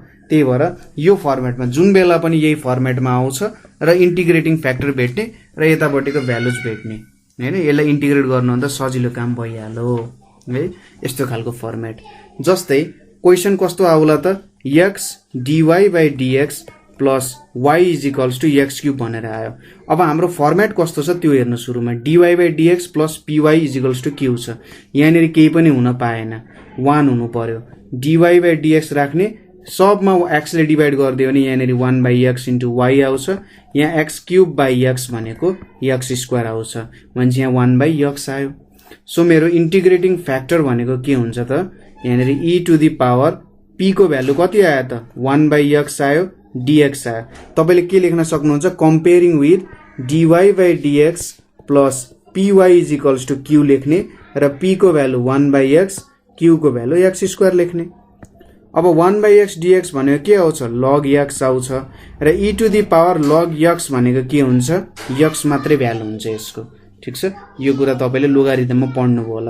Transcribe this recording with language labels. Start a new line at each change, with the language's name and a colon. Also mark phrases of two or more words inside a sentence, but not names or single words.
Nepali: त्यही भएर यो फर्मेटमा जुन बेला पनि यही फर्मेटमा आउँछ र
English: integrating factor
Nepali: भेट्ने र यतापट्टिको भ्यालुज भेट्ने हैन, यसलाई इन्टिग्रेट गर्नु भन्दा सजिलो काम भइहाल्यो है। यस्तो खालको फर्मेट। जस्तै क्वेशन कस्तो आउला त x dy/dx प्लस y = x³ भनेर आयो। अब हाम्रो फर्मेट कस्तो छ त्यो हेर्नु। सुरुमा dy/dx प्लस py = q छ। यहाँनेरि केही पनि हुन पाएन, 1 हुनु पर्यो। dy/dx राख्ने, सबमा x ले डिभाइड गरिदियो भने यहाँनेरि 1/x * y आउँछ। यहाँ x³/x भनेको x² आउँछ भने यहाँ 1/x आयो। सो मेरो
English: integrating factor
Nepali: भनेको के हुन्छ त यहाँनेरि e⁻p को भ्यालु कति आयो त 1/x आयो, dx आयो। तपाईले के लेख्न सक्नुहुन्छ
English: comparing with
Nepali: dy/dx प्लस py = q लेख्ने र p को भ्यालु 1/x q को भ्यालु x² लेख्ने। अब 1/x dx भनेको के आउँछ log x आउँछ र e⁻log x भनेको के हुन्छ x मात्रै भ्यालु हुन्छ यसको। ठीक छ, यो कुरा तपाईले लोगारिथममा पढ्नुभयो होला।